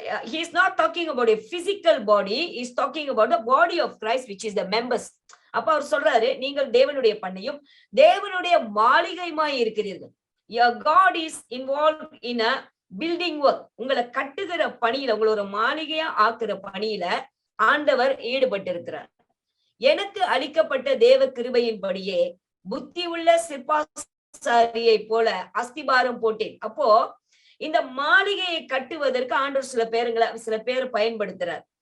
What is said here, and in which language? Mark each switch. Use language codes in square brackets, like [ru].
[en] He is not talking about a physical body, he is talking about the body of Christ, which is the members. [ta] அப்ப அவர் சொல்றாரு, நீங்கள் தேவனுடைய பண்ணையும் தேவனுடைய மாளிகையுமாய் இருக்கிறீர்கள். [en] Your God is involved in a building work. [ta] உங்களை கட்டுகிற பணியில, உங்களை ஒரு மாளிகையா ஆக்குற பணியில ஆண்டவர் ஈடுபட்டு இருக்கிறார். எனக்கு அளிக்கப்பட்ட தேவ கிருபையின்படியே புத்தி உள்ள சிற்பாசாரியை போல அஸ்திபாரம் போட்டேன். அப்போ இந்த மாளிகையை கட்டுவதற்கு ஆண்டவர் சில பேரை பயன்படுத்துறார்.